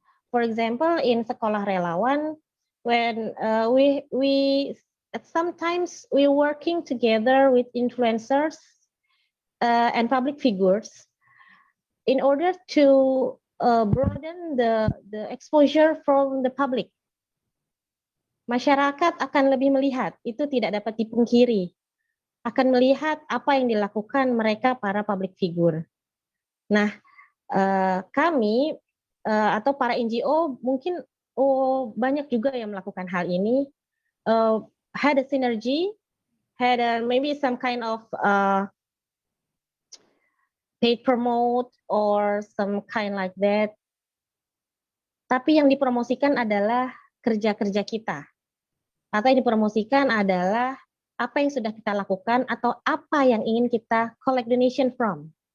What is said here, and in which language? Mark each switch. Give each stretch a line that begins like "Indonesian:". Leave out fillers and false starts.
English: For example, in Sekolah Relawan, when we sometimes we're working together with influencers and public figures in order to broaden the exposure from the public.
Indonesian: Masyarakat akan lebih melihat, itu tidak dapat dipungkiri, akan melihat apa yang dilakukan mereka para public figure. Nah, kami atau para NGO mungkin banyak juga yang melakukan hal ini,
English: had a synergy, had maybe some kind of paid promote or some kind like that.
Indonesian: Tapi yang dipromosikan adalah kerja-kerja kita. Atau yang dipromosikan adalah apa yang sudah kita lakukan atau apa yang ingin kita
English: collect donation from.